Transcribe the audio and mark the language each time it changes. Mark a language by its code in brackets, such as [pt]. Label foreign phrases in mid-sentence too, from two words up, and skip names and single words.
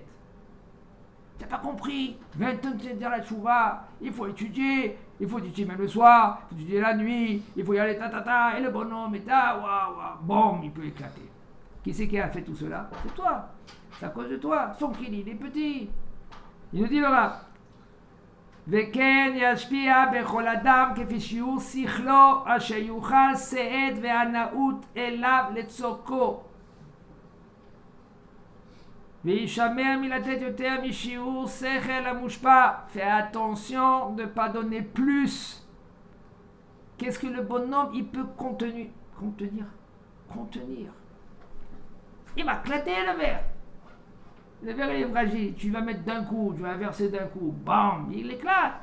[fr] Tu n'as pas compris. 20 ans, tu es dans la tchouva. Il faut étudier. Il faut étudier même le soir. Il faut étudier la nuit. Il faut y aller ta. Et le bonhomme est bon, il peut éclater. Qui c'est qui a fait tout cela? C'est toi. C'est à cause de toi. Son kéli, il est petit. Il nous dit le Rav. [he] וכן ישפיע בכל אדם כפי שיעור שכלו אשר יוכל שאת והנאות אליו לצורכו וישמר מלתת יותר משיעור שכל המושפע. [fr] Fais attention de ne pas donner plus. Qu'est-ce que le bonhomme il peut contenir? Il va éclater le verre. Le verre il est fragile, tu vas mettre d'un coup, tu vas verser d'un coup, bam, il éclate.